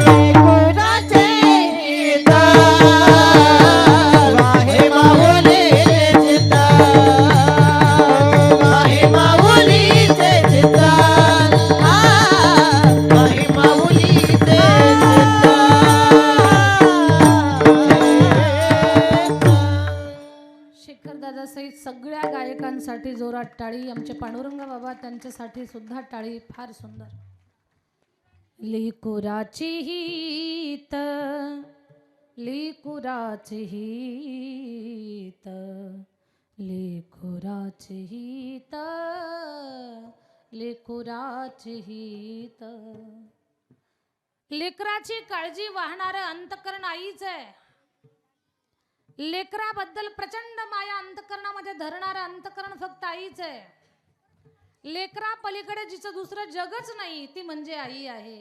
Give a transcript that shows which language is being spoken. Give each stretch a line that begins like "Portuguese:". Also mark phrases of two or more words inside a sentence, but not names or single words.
Marathi: लेकुराचे हित वाहे माऊलीचे चित्त वाहे माऊलीचे चित्त वाहे माऊलीचे चित्त शेखरदादा सहित सगळ्या गायकांसाठी जोरात टाळी. आमचे पांडुरंग बाबा त्यांच्यासाठी सुद्धा टाळी. फार सुंदर. लेकुराची हित लेकुराची हित लेकुराची हित लेकुराचे हित. लेकराची काळजी वाहणारं अंतकरण आईच आहे. लेकराबद्दल प्रचंड माया अंतकरणामध्ये धरणारं अंतकरण फक्त आईच आहे. लेकरा पलीकडे जिचं दुसरं जगच नाही ती म्हणजे आई आहे.